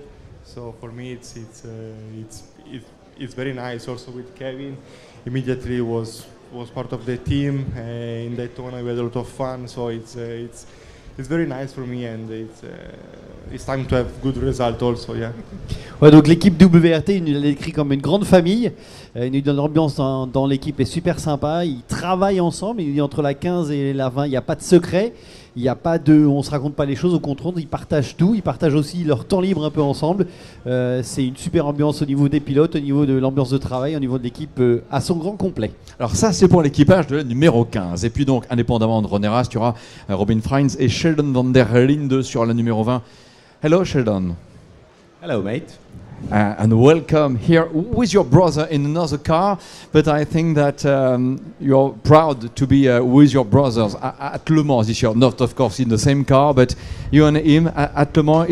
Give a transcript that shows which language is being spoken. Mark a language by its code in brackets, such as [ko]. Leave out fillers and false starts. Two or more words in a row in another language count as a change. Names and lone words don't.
[en] So for me it's very nice. Also with Kevin, immediately was part of the team in Daytona. We had a lot of fun, so it's very nice for me, and it's time to have good result also, yeah. [fr] Ouais, donc l'équipe WRT, il nous l'a décrit comme une grande famille. Il nous donne l'ambiance dans l'équipe est super sympa. Ils travaillent ensemble. Il dit entre la 15 et la 20, il n'y a pas de secret. Il n'y a pas on se raconte pas les choses, au contraire, ils partagent tout. Ils partagent aussi leur temps libre un peu ensemble. C'est une super ambiance au niveau des pilotes, au niveau de l'ambiance de travail, au niveau de l'équipe à son grand complet. Alors ça, c'est pour l'équipage de la numéro 15. Et puis donc, indépendamment de René Rast, tu auras Robin Freins et Sheldon van der Linde sur la numéro 20. [en] Hello, Sheldon. Hello, mate. And welcome here with your brother in another car, but I think that you're proud to be with your brothers at Le Mans this year. Not, of course, in the same car, but you and him at Le Mans.